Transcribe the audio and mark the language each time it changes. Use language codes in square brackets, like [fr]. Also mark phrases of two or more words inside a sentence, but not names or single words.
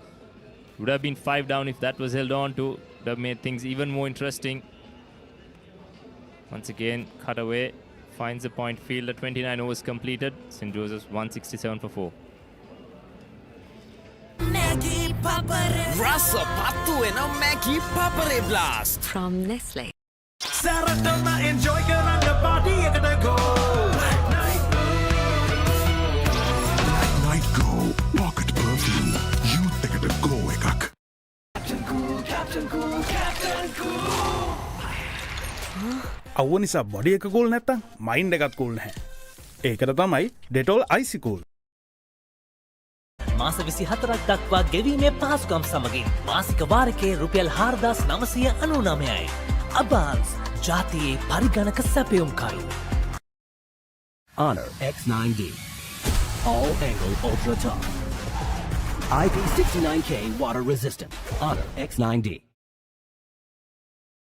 [en] Would have been 5 down if that was held on to. Would have made things even more interesting. Once again, cut away, finds a point fielder. 29 overs completed. St. Joseph's 167 for 4. [si] මැගී පපරේ රස පැටව් එන මැගී පපරේ බ්ලාස්ට් [en] From Nestle. [si] සැරටම එන්ජෝයි කරන පාටි එකද ගෝ. [en] Black Night Go Pocket Perfume. [si] Youth එකට go එකක්. [en] Captain Cool, Captain Cool, Captain Cool. [si] අවුව නිසා බොඩි එක කූල් නැත්තම් මයින්ඩ් එකත් කූල් නැහැ. ඒකට තමයි ඩෙටෝල් අයිසි කූල්. මාස 24ක් දක්වා ගෙවීමේ පහසුකම් සමගින් මාසික වාරිකයේ රුපියල් 4999යි. අබාල්ස් ජාතියේ පරිගණක සැපයුම්කරු. [en] Honor X9D. All angle ultra top. IP69K water resistant. Honor X9D.